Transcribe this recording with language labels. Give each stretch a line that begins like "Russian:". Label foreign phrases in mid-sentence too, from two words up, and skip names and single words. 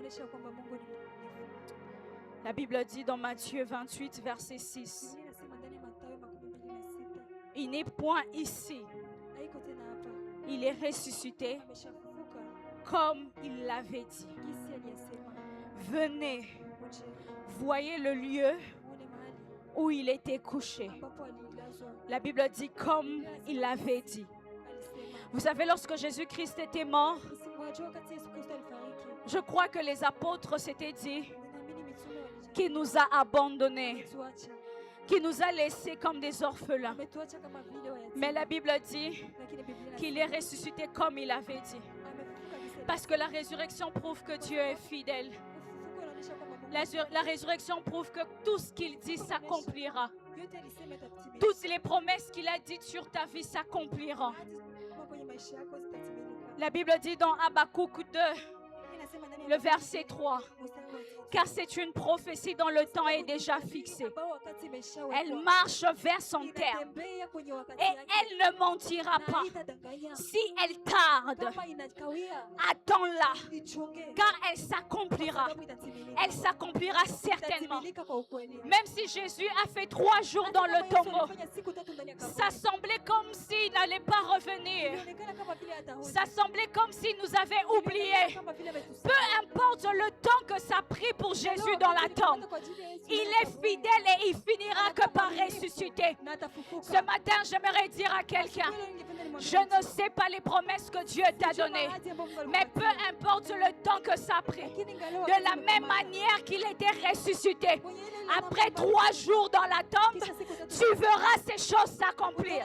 French: La Bible dit dans Matthieu 28, verset 6, il n'est point ici, il est ressuscité comme il l'avait dit. Venez, voyez le lieu où il était couché.
Swahili: ambapo alilazwa.
French: La Bible dit comme il l'avait dit.
Swahili: Alisema.
French: Vous savez, lorsque Jésus-Christ était mort,
Swahili: Mnajua wakati Yesu Kristo alifariki,
French: je crois que les apôtres s'étaient dit
Swahili: ninaamini mitume walijua
French: qu'il nous a abandonnés,
Swahili: ametuacha.
French: qu'il nous a laissés comme des orphelins.
Swahili: Ametuacha kama vile wayatima.
French: Mais la Bible dit
Swahili: Lakini Biblia
French: qu'il est ressuscité comme il avait dit.
Swahili: amefufuka alisema.
French: Parce que la résurrection prouve que Dieu est fidèle.
Swahili: Ufufuko unaonyesha kwamba Mungu
French: La résurrection prouve que tout ce qu'il dit s'accomplira.
Swahili: yote alisema itatimilika.
French: Toutes les promesses qu'il a dites sur ta vie s'accompliront.
Swahili: Ahadi kwenye maisha yako zitatimilika.
French: La Bible dit dans Habakkuk 2,
Swahili: Inasema ndani ya
French: le verset 3,
Swahili: mstari wa 3.
French: car c'est une prophétie dont le temps est déjà fixé.
Swahili: Ambao wakati imeshawekwa.
French: Elle marche vers son terme
Swahili: Inatembea kwenye wakati
French: et
Swahili: yake.
French: elle ne mentira
Swahili: Na
French: pas.
Swahili: haitadanganya.
French: Si elle tarde,
Swahili: Kama inakawia,
French: attends-la,
Swahili: ichunge.
French: car elle s'accomplira.
Swahili: Sababu itatimilika.
French: Elle s'accomplira certainement.
Swahili: Itatimilika kwa ukweli.
French: Même si Jésus a fait 3 jours dans le
Swahili: Hata kama Yesu
French: tombeau,
Swahili: alifanya siku tatu ndani ya kaburi,
French: ça semblait comme s'il n'allait pas revenir.
Swahili: ilionekana kama vile hatarudi.
French: Ça semblait comme s'il nous avait oubliés.
Swahili: Kama vile ametusahau.
French: Peu importe le temps que ça a pris pour Jésus dans la tombe, il est fidèle et il finira que par ressusciter.
Swahili: Na atafufuka.
French: Ce matin, j'aimerais dire à quelqu'un, je ne sais pas les promesses que Dieu t'a données, mais peu importe le temps que ça a pris, de la même manière qu'il était ressuscité, après 3 jours dans la tombe, tu verras ces choses s'accomplir.